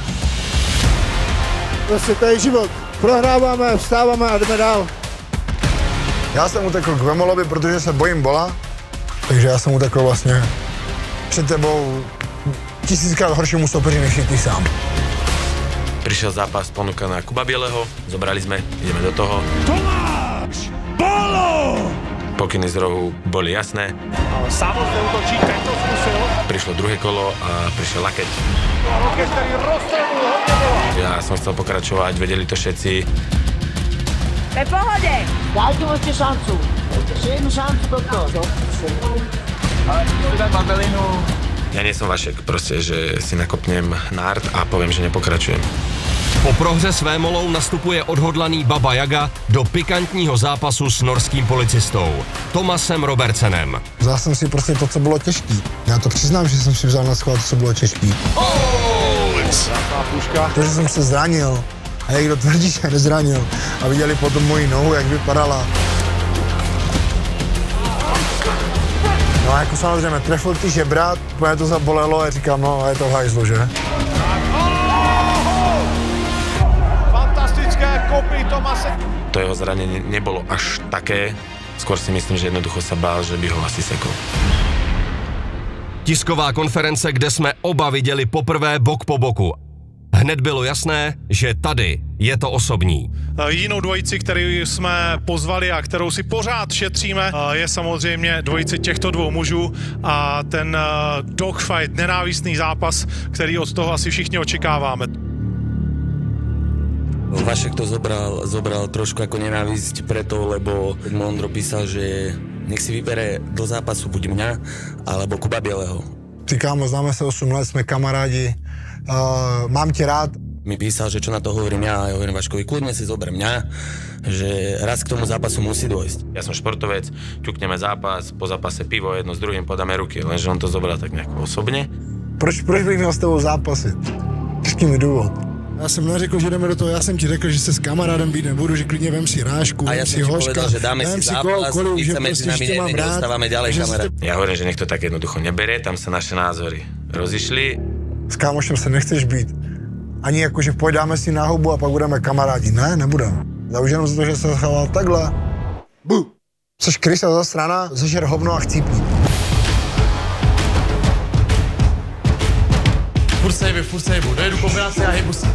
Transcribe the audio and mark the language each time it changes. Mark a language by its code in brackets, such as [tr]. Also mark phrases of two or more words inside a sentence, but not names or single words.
[cs] Prostě to je život. Prohráváme, vstáváme a jdeme dál. Já jsem utekl k Vémolovi, protože se bojím bola, takže já jsem utekl vlastně před tebou 1000krát horšímu soupeři, než ty sám. [sk] Prišiel zápas, ponuka na Kuba Bieleho, zobrali sme, ideme do toho. Tomáš Bolo! Pokyny z rohu boli jasné. Ale Samos neutočí, tento zkusil. Prišlo druhé kolo a prišiel lakeť. Lakeť, ktorý rozstrelil hodne Bola. Ja som chcel pokračovať, vedeli to všetci. To je v pohode. Dajte mu ešte šancu. Ešte jednu šancu, doktor. Ale si daj babelinu. Ja nie som Vašek, proste, že si nakopnem nárt a poviem, že nepokračujem. [cs] Po prohře s Vémolou nastupuje odhodlaný Baba Yaga do pikantního zápasu s norským policistou Tomasem Robertsenem. Vzal jsem si prostě to, co bylo těžký. Já to přiznám, že jsem si vzal na schvál to, co bylo těžký. To, že jsem se zranil a někdo tvrdí, že nezranil a viděli potom moji nohu, jak vypadala. No a jako samozřejmě trefil ty žebra, úplně to zabolelo a říkám, no a je to v hajzlu, že? Fantastické kopy Tomase. [sk] To jeho zranenie nebolo až také, skôr si myslím, že jednoducho sa bál, že by ho asi sekol. [cs] Tisková konference, kde jsme oba viděli poprvé bok po boku. Hned bylo jasné, že tady je to osobní. Jinou dvojici, kterou jsme pozvali a kterou si pořád šetříme, je samozřejmě dvojice těchto dvou mužů a ten dogfight, nenávistný zápas, který od toho asi všichni očekáváme. [sk] Vašek to zobral trošku ako nenávisť preto, lebo Mondro písal, že nech si vybere do zápasu buď mňa, alebo Kuba Bieleho. [cs] Ty kámo, známe se 8 let, jsme kamarádi, mám tě rád. [sk] Mi písal, že čo na to hovorím ja, a ja hovorím Vaškovi, kľudne si zober mňa, že raz k tomu zápasu musí dôjsť. Ja som športovec, ťukneme zápas, po zápase pivo, jedno s druhým podáme ruky, lenže on to zobral tak nejako osobne. [cs] Proč bych měl s tebou zápasit? Jaký mi důvod? Já jsem neřekl, že jdeme do toho, já jsem ti řekl, že se s kamarádem být nebudu, že klidně vem si rášku, [sk] a ja som ti povedal, že dáme si zápas, my sa medzi nami nedostávame ďalej, kamarát. Ja hovorím, že nech to tak jednoducho neberie, tam sa naše názory rozišli. [cs] S kámošem se nechceš být. Ani jako, že pojďáme si na hubu a pak budeme kamarádi. Ne, nebudeme. Já už jenom za to, že se zachoval takhle. Bu. Jseš krysa za strana, zežer hovno a chcípni. Furt sejbu, dojedu kombinaci a hejbu se.